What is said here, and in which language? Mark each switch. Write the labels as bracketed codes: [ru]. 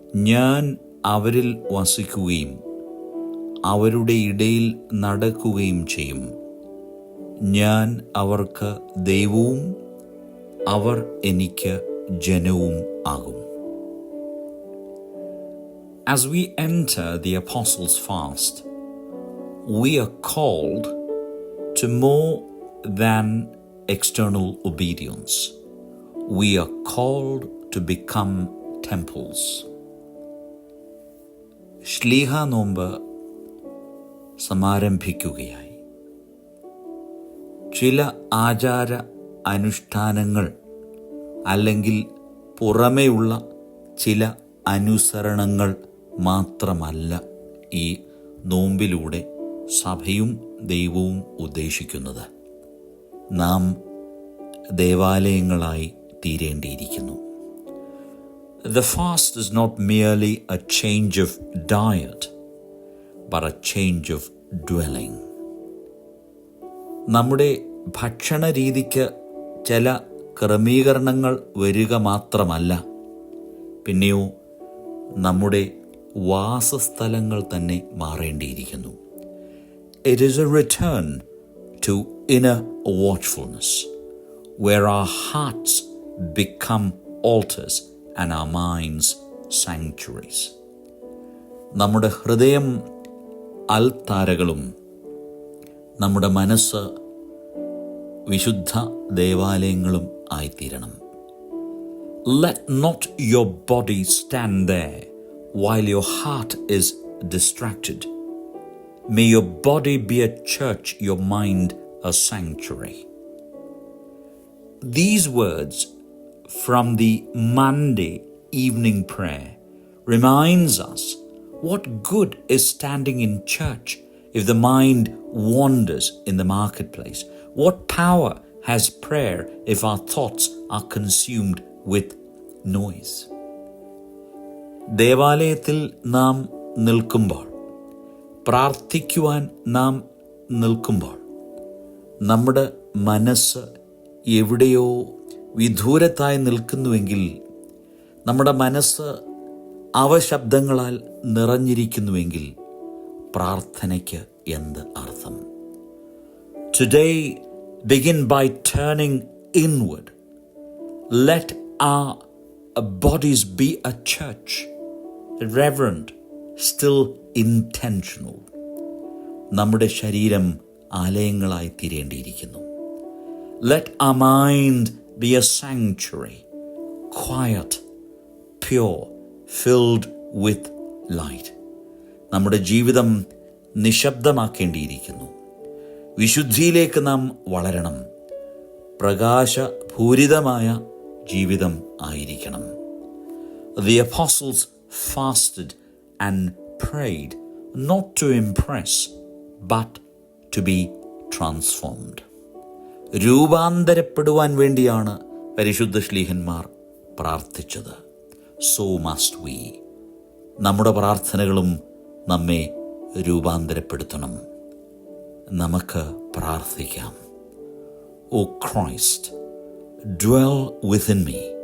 [ml] ഞാൻ അവരിൽ വസിക്കുകയും അവരുടെ ഇടയിൽ നടക്കുകയും ചെയ്യും. ഞാൻ അവർക്ക് ദൈവവും അവർ എനിക്ക് ജനവും ആകും. [en] As we enter the Apostles' Fast, we are called to more than external obedience. We are called to become temples. [ml] ശ്ലീഹ നോമ്പ് സമാരംഭിക്കുകയായി. ചില ആചാര അനുഷ്ഠാനങ്ങൾ അല്ലെങ്കിൽ പുറമേയുള്ള ചില അനുസരണങ്ങൾ മാത്രമല്ല ഈ നോമ്പിലൂടെ സഭയും ദൈവവും ഉദ്ദേശിക്കുന്നത്. നാം ദേവാലയങ്ങളായി തീരേണ്ടിയിരിക്കുന്നു. [en] The fast is not merely a change of diet, but a change of dwelling. [ml] നമ്മുടെ ഭക്ഷണ രീതിക്ക് ചില ക്രമീകരണങ്ങൾ വരിക മാത്രമല്ല, പിന്നെയോ നമ്മുടെ വാസസ്ഥലങ്ങൾ തന്നെ മാറേണ്ടിയിരിക്കുന്നു. [en] It is a return to inner watchfulness, where our hearts become altars and our minds sanctuaries. [ml] നമ്മുടെ ഹൃദയം അൽത്താരകളും നമ്മുടെ മനസ്സ് വിശുദ്ധ ദേവാലയങ്ങളും ആയിത്തീരണം. [en] Let not your body stand there while your heart is distracted. May your body be a church, your mind a sanctuary. These words from the Monday evening prayer reminds us what good is standing in church if the mind wanders in the marketplace. What power has prayer if our thoughts are consumed with noise? [ml] ദേവാലയത്തിൽ നാം നിൽക്കുമ്പോൾ, പ്രാർത്ഥിക്കുവാൻ നാം നിൽക്കുമ്പോൾ, നമ്മുടെ മനസ്സ് എവിടെയോ വിദൂരത്തായി നിൽക്കുന്നുവെങ്കിൽ, നമ്മുടെ മനസ്സ് അവശബ്ദങ്ങളാൽ നിറഞ്ഞിരിക്കുന്നുവെങ്കിൽ പ്രാർത്ഥനയ്ക്ക് എന്ത് അർത്ഥം? [en] Today, begin by turning inward. Let our bodies be a church, reverent, still intentional. [ml] നമ്മുടെ ശരീരം ആലയങ്ങളായി തീരേണ്ടിയിരിക്കുന്നു. [en] Let our mind be a sanctuary, quiet, pure, filled with light. [ml] നമ്മുടെ ജീവിതം നിശബ്ദമാക്കേണ്ടിയിരിക്കുന്നു. വിശുദ്ധിയിലേക്ക് നാം വളരണം. പ്രകാശപൂരിതമായ ജീവിതം ആയിരിക്കണം. [en] The apostles fasted and prayed not to impress but to be transformed. [ml] രൂപാന്തരപ്പെടുവാൻ വേണ്ടിയാണ് പരിശുദ്ധ ശ്ലീഹന്മാർ പ്രാർത്ഥിച്ചത്. [en] So must we. [ml] നമ്മുടെ പ്രാർത്ഥനകളും നമ്മെ രൂപാന്തരപ്പെടുത്തണം. നമുക്ക് പ്രാർത്ഥിക്കാം. [en] O Christ, dwell within me.